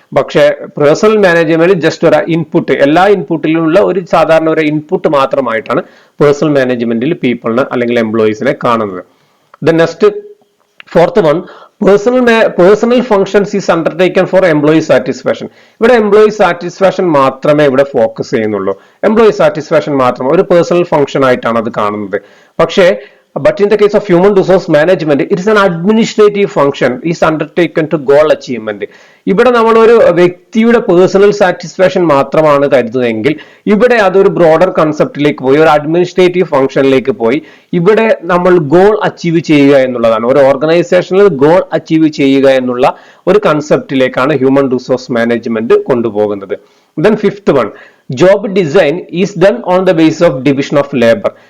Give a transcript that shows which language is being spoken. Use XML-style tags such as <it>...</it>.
<ml>പക്ഷേ personnel management just ഒരു input, എല്ലാ ഇൻപുട്ടിലുള്ള ഒരു സാധാരണ ഒരു ഇൻപുട്ട് മാത്രമായിട്ടാണ് പേഴ്സണൽ മാനേജ്മെന്റിൽ പീപ്പിളിനെ അല്ലെങ്കിൽ എംപ്ലോയീസിനെ കാണുന്നത്.</ml> <en>The next fourth one, personal functions is undertaken for employee satisfaction.</en> <ml>ഇവിടെ എംപ്ലോയി സാറ്റിസ്ഫാക്ഷൻ മാത്രമേ ഇവിടെ ഫോക്കസ് ചെയ്യുന്നുള്ളൂ. എംപ്ലോയി സാറ്റിസ്ഫാക്ഷൻ മാത്രം ഒരു പേഴ്സണൽ ഫങ്ഷൻ ആയിട്ടാണ് അത് കാണുന്നത്.</ml> <en>പക്ഷേ but in the case of human resource management it is an administrative function is undertaken to goal achievement.</en> <ml>ഇവിടെ നമ്മൾ ഒരു വ്യക്തിയുടെ പേഴ്സണൽ സാറ്റിസ്ഫാക്ഷൻ മാത്രമാണ് കരുതുന്നതെങ്കിൽ ഇവിടെ അതൊരു ബ്രോഡർ കൺസെപ്റ്റിലേക്ക് പോയി, ഒരു അഡ്മിനിസ്ട്രേറ്റീവ് ഫംഗ്ഷനിലേക്ക് പോയി. ഇവിടെ നമ്മൾ ഗോൾ അച്ചീവ് ചെയ്യുക എന്നുള്ളതാണ്, ഒരു ഓർഗനൈസേഷനിൽ ഗോൾ അച്ചീവ് ചെയ്യുക എന്നുള്ള ഒരു കൺസെപ്റ്റിലേക്കാണ് ഹ്യൂമൻ റിസോഴ്സ് മാനേജ്മെന്റ് കൊണ്ടുപോകുന്നത്.</ml> <en>Then fifth one, job design is done on the basis of division of labor.</en>